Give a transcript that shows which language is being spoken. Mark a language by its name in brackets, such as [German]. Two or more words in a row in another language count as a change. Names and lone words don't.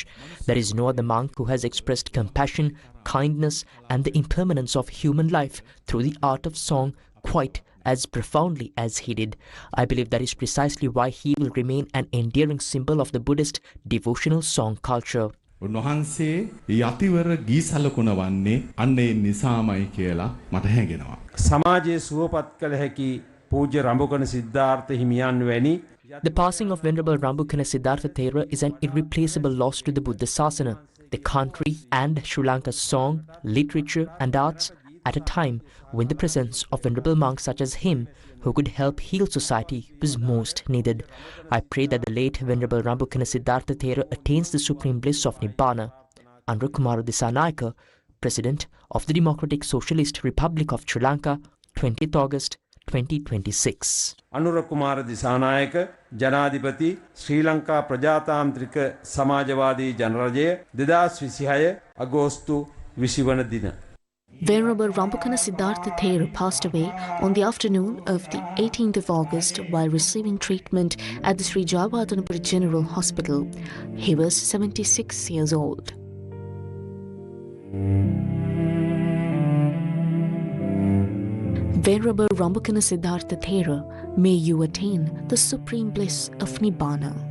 [English] There is no other monk who has expressed compassion, kindness and the impermanence of human life through the art of song quite as profoundly as he did. I believe that is precisely why he will remain an endearing symbol of the Buddhist devotional song culture. [Sinhala] උන්වහන්සේ යතිවර ගීසලකුණ වන්නේ අන්න ඒ නිසාමයි කියලා මට හැඟෙනවා. සමාජයේ සුවපත් කළ හැකි පූජ්‍ය රම්බුකන සිද්ධාර්ථ හිමියන් වැනි [English] The passing of Venerable Rambukana Siddhartha Thera is an irreplaceable loss to the Buddha Sasana, the country and Sri Lanka's song, literature and arts at a time when the presence of venerable monks such as him who could help heal society was most needed. I pray that the late Venerable Rambukana Siddhartha Thera attains the supreme bliss of Nibbana. Anurukumara Disanayaka, President of the Democratic Socialist Republic of Sri Lanka, 20th August 2026. [Sinhala] අනුරකුමාර දිසානායක ජනාධිපති ශ්‍රී ලංකා ප්‍රජාතාන්ත්‍රික සමාජවාදී ජනරජය 2026 අගෝස්තු 20 වන දින. [English] Venerable Rambukana Siddhartha Thera passed away on the afternoon of the 18th of August while receiving treatment at the Sri Jayawardhanapura General Hospital. He was 76 years old. Venerable Rambukana Siddhartha Thera, may you attain the supreme bliss of Nibbana.